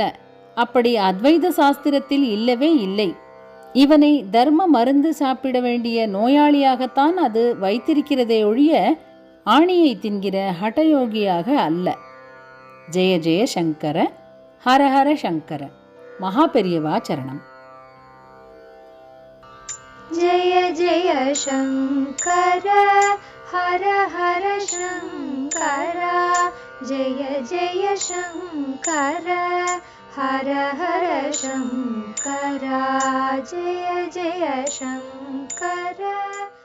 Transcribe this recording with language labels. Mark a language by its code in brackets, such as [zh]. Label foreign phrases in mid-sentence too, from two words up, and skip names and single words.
[ta] அப்படி அத்வைத சாஸ்திரத்தில் இல்லவே இல்லை. இவனை தர்ம மருந்து சாப்பிட வேண்டிய நோயாளியாகத்தான் அது வைத்திருக்கிறதே ஒழிய ஆணியை தின்கிற ஹடயோகியாக அல்ல. [sa] जय जय शंकर, हरहर शंकर. [ta] மகா பெரியவா சரணம். [sa] जय जय शंकर, हर हर शंकर, जय जय शंकर, हर हर शंकर, जय जय शंकर.